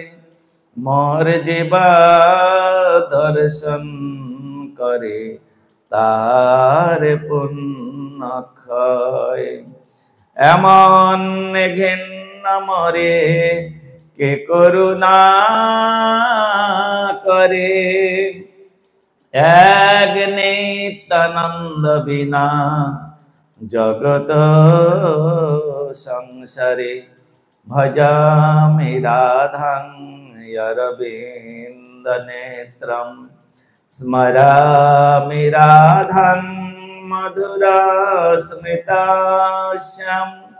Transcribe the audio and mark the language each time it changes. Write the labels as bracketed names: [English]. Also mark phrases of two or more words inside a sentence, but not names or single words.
[Bangla] মোর জীবা দর্শন করে তার পুণ্য ক্ষয়। এমন ঘিন্ন মরে কে করুণা করে। এক নিত্যানন্দ বিনা জগত সংসারে। [Sanskrit] भजामि राधां अरविन्द नेत्रं स्मरामि राधां मधुरा स्मृतास्याम्।